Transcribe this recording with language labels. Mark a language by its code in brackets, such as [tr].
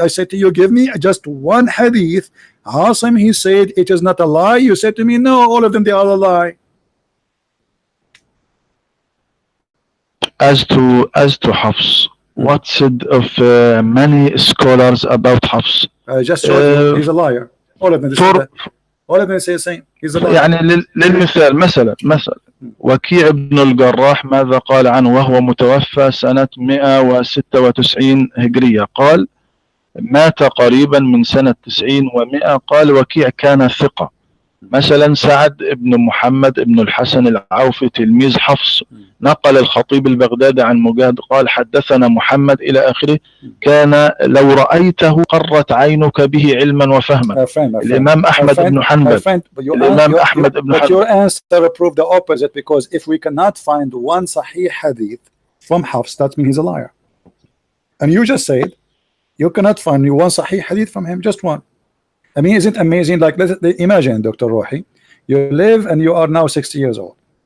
[en] I said to you, give me just one hadith. Asim, he said it is not a lie. You said to me, no, all of them, they are a lie. As to Hafs, what said of many scholars about Hafs? I just showed you, he's a liar. All of them say that. All of them say the same. He's a liar. [ar] يعني للمثال مثلا وكيع بن الجراح ماذا قال عنه وهو متوفى سنة 196 هجرية؟ قال مات قريبا من سنة 90 و100. قال وكيع كان ثقة. مثلا سعد بن محمد بن الحسن العوفي تلميذ حفص نقل الخطيب البغدادي عن مجاهد قال حدثنا محمد إلى آخره، كان لو رأيته قرت عينك به علما وفهما. الإمام أحمد بن حنبل الإمام أحمد بن حنبل. [en] But your answer proved the opposite, because if we cannot find one Sahih hadith from Hafs, that means he's a liar. And you just said you cannot find one Sahih hadith from him, just one. I mean, isn't it amazing? Like, imagine, Dr. Rohi, you live and you are now 60 years old.